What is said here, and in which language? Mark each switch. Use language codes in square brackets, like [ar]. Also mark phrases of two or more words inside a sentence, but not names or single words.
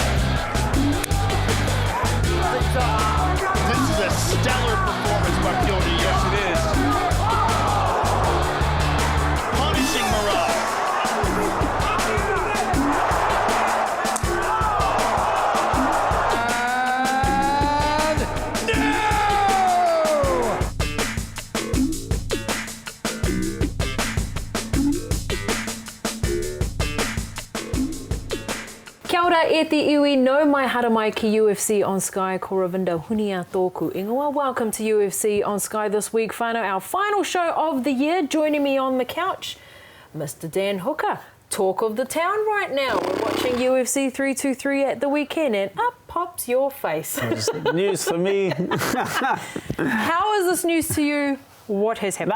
[en] This is a stellar performance by Piotr. Yes, it is. Punishing Murad. And no! [mi] Kia ora e te iwi no mai hara mai ki UFC on Sky ko Ravinda Hunia tōku ingoa. [en] Welcome to UFC on Sky this week, whānau, our final show of the year. Joining me on the couch, Mr. Dan Hooker, talk of the town right now. We're watching UFC 323 at the weekend and up pops your face. News for me. How is this news to you? What has happened?